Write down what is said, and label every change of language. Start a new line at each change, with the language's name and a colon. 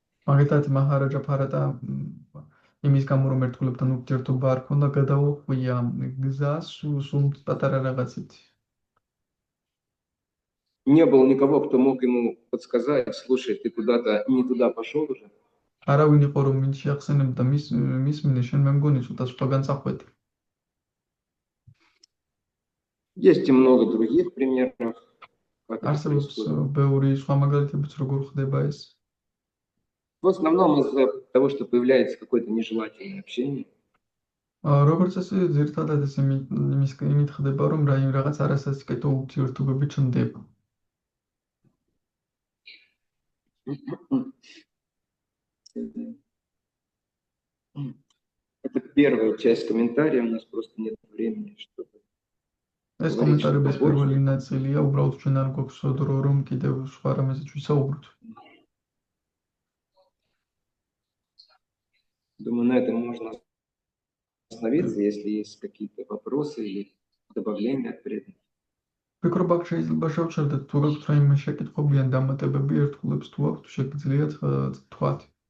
Georgian: მაგალითად მაჰარაჯა ბჰარატა იმის გამო რომ ერთგულებთან ურთიერთობა არ ქონდა, გადაუხვია გზას სულ პატარა რაღაცით.
Russian: Не было никого, кто мог ему подсказать: слушай, ты куда-то не туда пошел уже.
Georgian: არავინ იყო რომ მინ შეახსენებდა მის მინე შენ მე მგონი ცოტა სხვაგან წახვედი.
Russian: Есть и много других примеров.
Georgian: არსებობს ბევრი სხვა მაგალითებიც როგორ ხდება ეს.
Russian: В основном из-за того, что появляется какое-то нежелательное общение.
Georgian: როგორც ასე ზირთადად ეს იმით ხდება რომ რაღაც არასასიკეთო ურთიერთობები ჩნდება.
Russian: Это первая часть комментария, у нас просто нет времени, чтобы
Georgian: ეს
Russian: говорить что-то
Georgian: კომენტარების
Russian: больше.
Georgian: პირველი ნაწილია, უბრალოდ ჩვენ არ გვაქვს დრო, რომ კიდევ სხვა რამეზე ვისაუბროთ.
Russian: Думаю, на этом можно остановиться, если есть какие-то вопросы или добавления от преданных.
Georgian: ვფიქრობ, აქ შეიძლება შევჩერდეთ, თუ გაქვთ რაიმე შეკითხვები ან დამატებები ერთგულებს თუ აქვთ, შეგიძლიათ თქვათ.